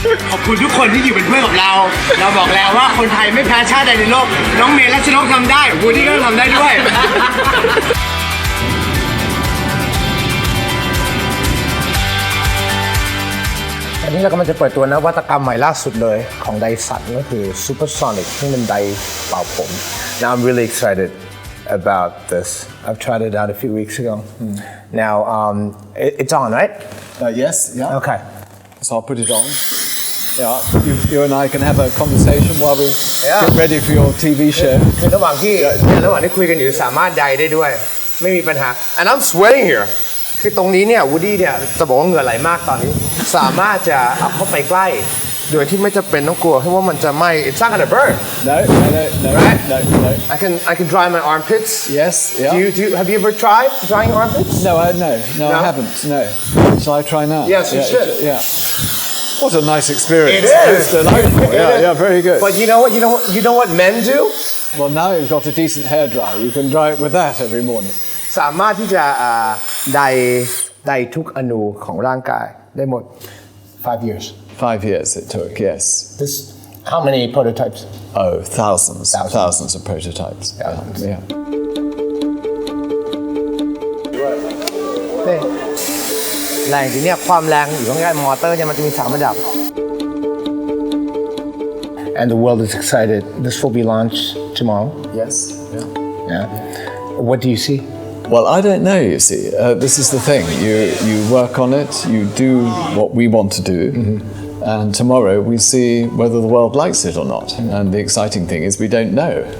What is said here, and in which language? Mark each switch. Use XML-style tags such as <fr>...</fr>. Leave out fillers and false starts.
<th>ขอบคุณทุกคนที่อยู่เป็นเพื่อนกับเราบอกแล้วว่าคนไทยไม่แพ้ชาติใดในโลกน้องเมย์รัชนกทำได้วูดดี้ก็ทำได้ด้วยอันนี้เรากำลังจะเปิดตัวนวัตกรรมใหม่ล่าสุดเลยของ Dyson ก็คือ Supersonic ซึ่งเป็นไดเป่าผม</th> <en>Now I'm really excited about this. I've tried it out a few weeks ago. Now it's on, right? Yes. Yeah. Okay. So I'll put it on. Yeah. You and I can have a conversation while we get ready for your TV show.</en> <th>คือระหว่างที่คุยกันอยู่สามารถใดได้ด้วยไม่มีปัญหา</th> <en>And I'm sweating here.</en> <th>คือตรงนี้เนี่ยวูดดี้เนี่ยจะบอกว่าเหงื่อไหลมากตอนนี้สามารถจะเอาเข้าไปใกล้ โดยที่ไม่จำเป็นต้องกลัวเพราะว่ามันจะไหม้</th> <en>It's not gonna burn No, Right? no. I can dry my armpits Yes, yeah. Have you ever tried drying your armpits No, I No? haven't. No. Shall I try now? Yes, you should. Yeah. What a nice experience. It is. It's delightful. Yeah, very good. But you know what men do Well, now you've got a decent hairdryer. You can dry it with that every morning.</en> <th>สามารถที่จะไดทุกอนูของร่างกายได้หมด</th> <en>5 years 5 years it took, yes. This how many prototypes Oh, thousands of prototypes. Thousands. Yeah.</en> <th>นี่แรงจริงเนี่ยความแรงอยู่ข้างใกล้มอเตอร์เนี่ยมันจะมี3ระดับ</th> <en>And the world is excited. This will be launched tomorrow. Yes. Yeah. Yeah. What do you see? Well, I don't know, you see. This is the thing. You work on it, you do what we want to do, and tomorrow we see whether the world likes it or not. And the exciting thing is we don't know.</en>